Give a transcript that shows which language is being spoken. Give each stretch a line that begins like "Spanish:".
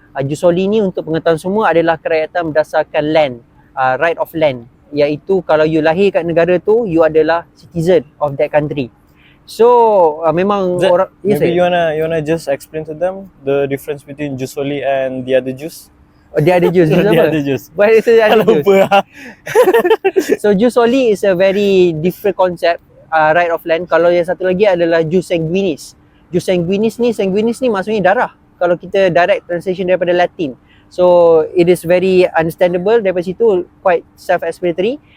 Malay: Jus soli ni untuk pengetahuan semua adalah kerakyatan berdasarkan
English: land, right of land,
Malay: iaitu kalau you lahir kat negara tu, you adalah
English: citizen of that country.
Malay: So memang orang,
English: maybe you wanna just explain to them the difference between jus soli and the other jus. The other jus
Malay: apa?
English: The other jus. What is the other jus?
Malay: Lupa.
English: So jus soli is a very different concept, right of land.
Malay: Kalau yang satu lagi adalah jus sanguinis. Jus sanguinis ni maksudnya darah. Kalau kita
English: direct translation
Malay: daripada Latin.
English: So it is very understandable
Malay: daripada situ,
English: quite self-explanatory.